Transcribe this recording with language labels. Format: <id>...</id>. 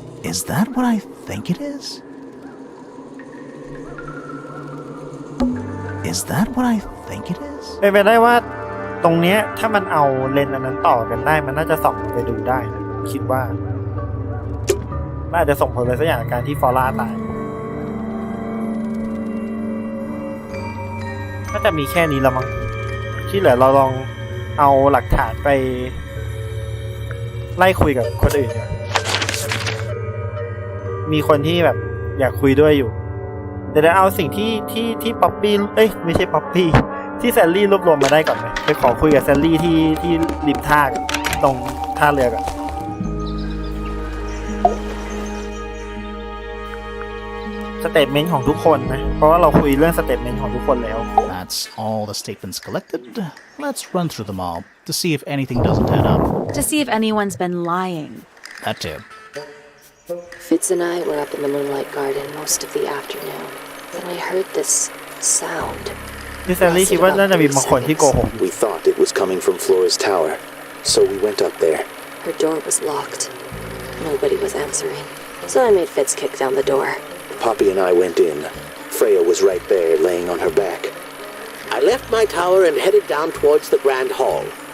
<en>Is that what I think it is? Is that what I think it is?</en> <th>เป็นไปได้ว่าตรงเนี้ยถ้ามันเอาเลนส์อันนั้นต่อกันได้มันน่าจะส่องไปดูได้นะคิดว่าน่าจะส่งผลอะไรสักอย่างกับการที่ฟอร่าตาย น่าจะมีแค่นี้ละมั้งที่เหลือเราลองเอาหลักฐานไปไล่คุยกับคนอื่นเนี่ย มีคนที่แบบอยากคุยด้วยอยู่แต่เดี๋ยวเอาสิ่งที่ป๊อปปี้ไม่ใช่ป๊อปปี้ที่แซลลี่รวบรวมมาได้ก่อนไหมไปขอคุยกับแซลลี่ที่ริมท่าตรงท่าเรือก่อนสเตทเมนต์ของทุกคนนะเพราะว่าเราคุยเรื่องสเตทเมนต์ของทุกคนแล้ว</th> <en>That's all the statements collected. Let's run through them all to see if anything doesn't add up. To see if anyone's been lying. That too. Fitz and I were up in the moonlight garden most of the afternoon, and we heard this sound.</en> <th>ที่แซลลี่คิดว่าน่าจะมีบางคนที่โกหก</th> <en>We thought it was coming from Flora's tower, so we went up there. Her door was locked. Nobody was answering, so I made Fitz kick down the door. Poppy and I went in. Freya was right there, laying on her back. I left my tower and headed down towards the grand hall.</en>